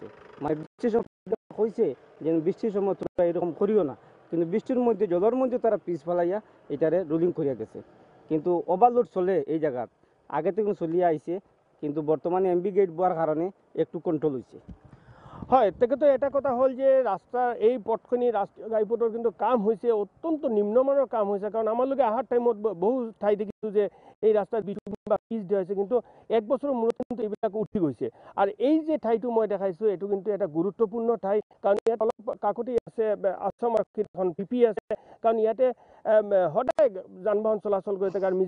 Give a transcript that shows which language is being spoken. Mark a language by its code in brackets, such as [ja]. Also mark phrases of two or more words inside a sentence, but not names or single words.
[bn] মানে বৃষ্টির সময় হয়েছে যে বৃষ্টির সময় তোমরা এরকম করিও না, কিন্তু বৃষ্টির মধ্যে জলের মধ্যে তারা পিস ফেলাইয়া এটারে রুলিং করিয়া গেছে। কিন্তু ওভারলোড চলে এই জায়গার আগে থেকে চলিয়া আইছে, কিন্তু বর্তমানে এমবি গেট বোয়ার কারণে একটু কন্ট্রোল হয়েছে। [as] হয় তেখেতো এটা কথা হ'ল যে ৰাস্তাৰ এই পথখিনি ৰাষ্ট্ৰীয় ঘাইপথৰ কিন্তু কাম হৈছে অত্যন্ত নিম্নমানৰ কাম হৈছে, কাৰণ আমালোকে অহাৰ টাইমত বহু ঠাই দেখিছোঁ যে এই ৰাস্তাৰ বা পিচ দিয়া হৈছে, কিন্তু এক বছৰৰ মূৰত কিন্তু এইবিলাক উঠি গৈছে। আৰু এই যে ঠাইটো মই দেখাইছোঁ এইটো কিন্তু এটা গুৰুত্বপূৰ্ণ ঠাই, কাৰণ ইয়াত অলপ কাষতেই আছে আছাম আৰক্ষীৰ এখন পিপি আছে, কাৰণ ইয়াতে সদায় যান বাহন চলাচল কৰি থাকে।